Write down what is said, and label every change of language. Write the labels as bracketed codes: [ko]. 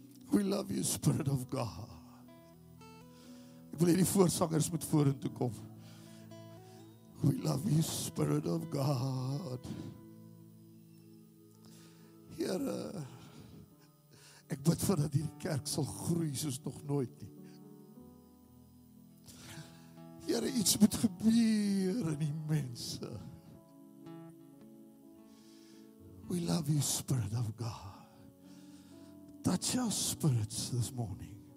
[en] We love you, Spirit of God. [af] Ek wil hê die voorsangers moet vorentoe kom. [en] We love you, Spirit of God. [af] Here, ek bid vir dat hierdie kerk sal groei soos nog nooit nie. Here, iets moet gebeur in die mense. [en] We love you, Spirit of God. Touch our spirits this morning.